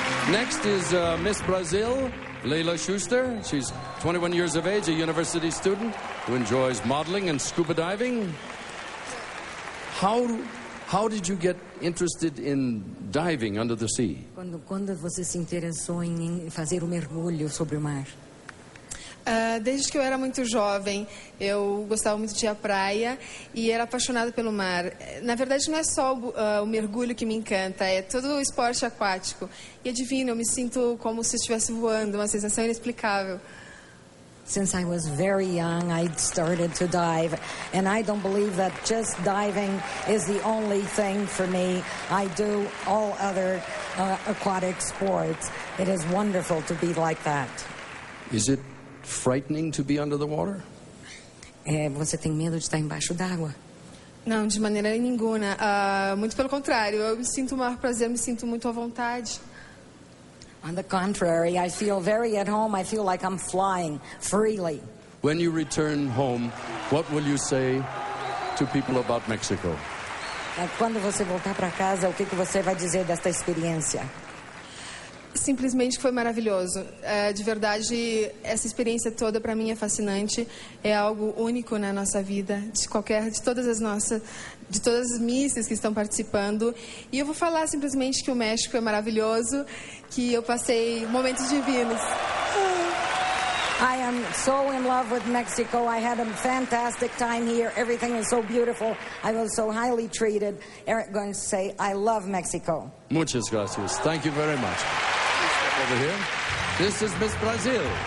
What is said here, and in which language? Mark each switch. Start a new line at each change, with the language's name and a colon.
English: Next is Miss Brazil, Leila Schuster. She's 21 years of age, a university student who enjoys modeling and scuba diving. How did you get interested in diving under the sea?
Portuguese: Quando você se interessou em fazer o mergulho sobre o mar? Desde que eu era muito jovem, eu gostava muito de ir à praia e era apaixonada pelo mar. Na verdade, não é só o mergulho que me encanta, é todo o esporte aquático. E é divino, eu me sinto como se estivesse voando, uma sensação inexplicável.
English: Since I was very young, I started to dive, and I don't believe that just diving is the only thing for me. I do all other aquatic sports. It is wonderful to be like that. Is it frightening to be under the water?
Portuguese: Você tem medo de estar embaixo d'água? Não, de maneira nenhuma. Muito pelo contrário, eu me sinto o maior prazer, me sinto muito à vontade.
English: On the contrary, I feel very at home. I feel like I'm flying freely. When you return home, what will you say to people about Mexico?
Portuguese: Quando você voltar para casa, o que você vai dizer desta experiência? Simplesmente foi maravilhoso. De verdade, essa experiência toda para mim é fascinante. É algo único na nossa vida, de todas as misses que estão participando. E eu vou falar simplesmente que o México é maravilhoso, que eu passei momentos divinos.
English: I am so in love with Mexico. I had a fantastic time here. Everything is so beautiful. I was so highly treated. Eric going to say, I love Mexico.
Spanish: Muchas gracias.
English: Thank you very much. Over here. This is Miss Brazil.